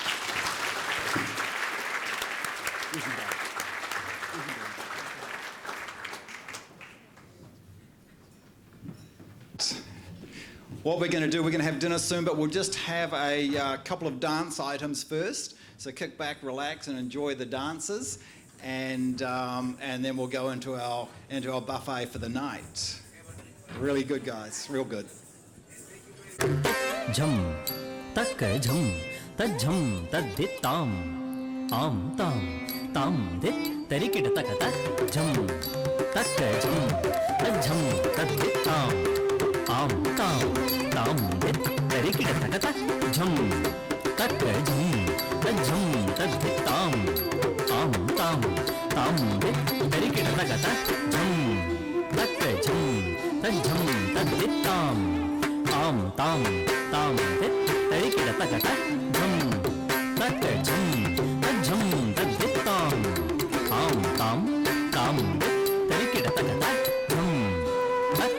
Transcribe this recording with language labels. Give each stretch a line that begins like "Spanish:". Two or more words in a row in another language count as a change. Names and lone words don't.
English: What we're going to do, we're going to have dinner soon, but we'll just have a couple of dance items first. So kick back, relax, and enjoy the dances. And then we'll go into our buffet for the night. Really good, guys. Real good. Jum, tak jum, tad jum, tad dit tam, tam dit, tarikit tak tak, jum, tak jum, tad dit tam dit, tarikit tak tak, jum, tak jum, tad dit tam ताम दित तरिकिट तगत झम तक झम तज्झम तद्दित्ताम आम ताम ताम दित तरिकिट तगत झम तक झम तज्झम तद्दित्ताम आम ताम ताम दित तरिकिट तगत झम तक